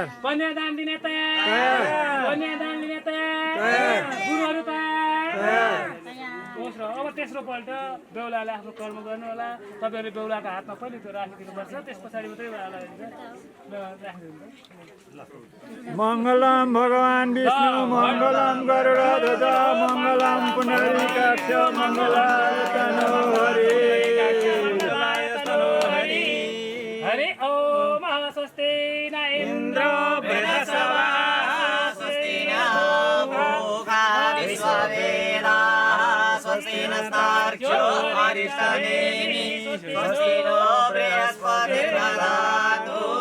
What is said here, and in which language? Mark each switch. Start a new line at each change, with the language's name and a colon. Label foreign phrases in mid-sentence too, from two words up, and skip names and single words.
Nepali: कन्यादान दिने तयार कन्यादान लिने तयार गुरुहरू तयार दोस्रो अब तेस्रो पल्ट बेहुलाले आफ्नो कर्म गर्नु होला तपाईँहरूले बेहुलाको हातमा पहिले त्यो राखिदिनुपर्छ त्यस पछाडि मात्रै राखिदिन्छ
Sanskrit: मङ्गलम भगवान् विष्णु मङ्गलम गरुडध्वज मङ्गलम पुण्डरीकाक्ष मङ्गलायतनो हरि हरि ओम स्वस्ति न इन्द्र बृहस्पतिः स्वस्ति न भोगा विश्ववेदाः स्वस्ति नस्तार्क्ष्यो अरिष्टनेमिः स्वस्ति नो बृहस्पतिर्दधातु